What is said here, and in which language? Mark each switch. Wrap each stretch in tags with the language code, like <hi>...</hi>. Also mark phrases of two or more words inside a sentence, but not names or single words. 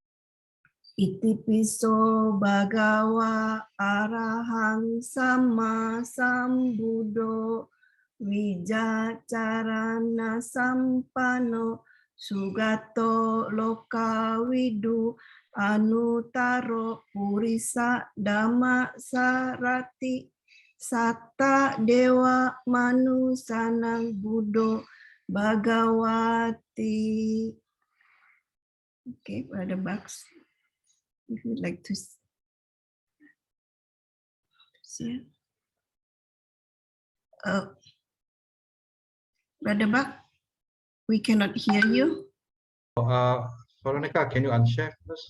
<pi>Itipiso Bhagawa Arahang Sama Sambuddho Wijacarana Sampano Sugato Lokavidu Anuttaro Purisdhammasarathi Satta Dewa Manusanang Buddho Bhagawati.</pi> <en>Okay, Brother Bucks, if you'd like to see it. Brother Buck, we cannot hear you. Veronica, can you unshare first?</en>